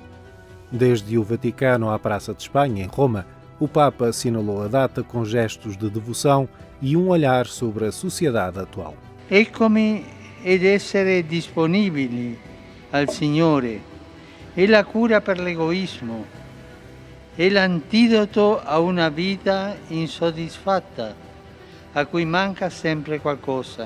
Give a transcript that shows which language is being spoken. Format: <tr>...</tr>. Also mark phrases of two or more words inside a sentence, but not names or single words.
<pt>Desde o Vaticano à Praça de Espanha, em Roma, o Papa assinalou a data com gestos de devoção e um olhar sobre a sociedade atual.</pt> <it>Eccomi ed essere disponibili al Signore è la cura per l'egoismo, è l'antidoto a una vita insoddisfatta, a cui manca sempre qualcosa.</it>